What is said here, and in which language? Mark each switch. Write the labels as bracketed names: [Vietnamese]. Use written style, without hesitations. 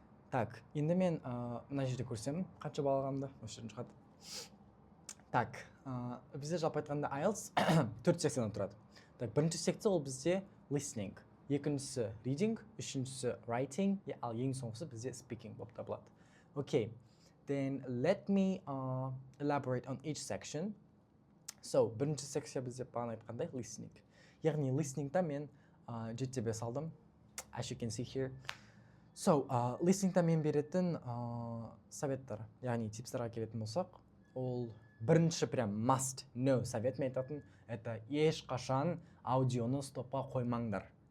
[Kazakh] Так, енді мен мына жерде көрсем, қанша бал алғанымды, осы жерден шығады. Так, бізде жалпы айтқанда IELTS 4 секциядан тұрады. Так, бірінші секция ол бізде listening, екіншісі reading, үшіншісі writing, ал ең соңғысы бізде speaking болып табылады. [English] Okay, then let me elaborate on each section. [Kazakh] Бірінші секция бізде бағана айтқандай listening. Яғни listeningта мен 7-5 алдым. [English] As you can see here. [Kazakh] Listeningта мен беретін советтар, яғни типстарға келетін болсақ, ол бірінші прям must know совет мен айтатын, это ешқашан аудионы стопқа қоймаңдар.